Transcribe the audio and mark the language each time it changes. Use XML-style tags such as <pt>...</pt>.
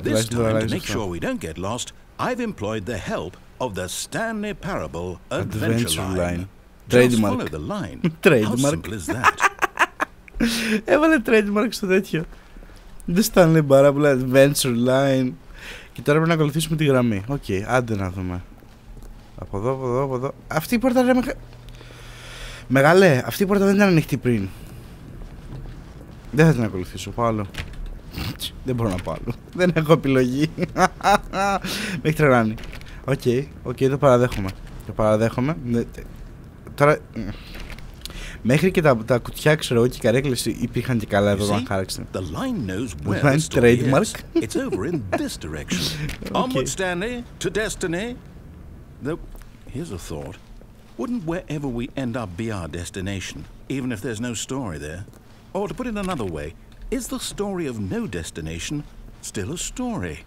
<en>this time, to make sure we don't get lost, I've employed the help of the Stanley Parable Adventure Line. Just follow the line. How simple is that?</en> <el>Έβαλε trademark στο τέτοιο. The Stanley Parable Adventure Line. Και τώρα πρέπει να ακολουθήσουμε τη γραμμή. Οκ, άντε να δούμε. Από εδώ. Αυτή η πόρτα είναι μεγάλε. Αυτή η πόρτα δεν ήταν ανοιχτή πριν. Δεν θα την ακολουθήσω. Πάω άλλο. Δεν μπορώ να πάω άλλο. Δεν έχω επιλογή. Με έχει τρελάνει. Οκ, το παραδέχομαι. Τώρα... Μέχρι και τα κουτιά, ξέρω, και οι καρέκλες υπήρχαν και καλά εδώ να χάραξαν.</el> <en>The line knows where the story is. It's over in this direction. Onward, Stanley, to destiny. Though, here's a thought. Wouldn't wherever we end up be our destination, even if there's no story there? Or to put it another way, is the story of no destination still a story?</en>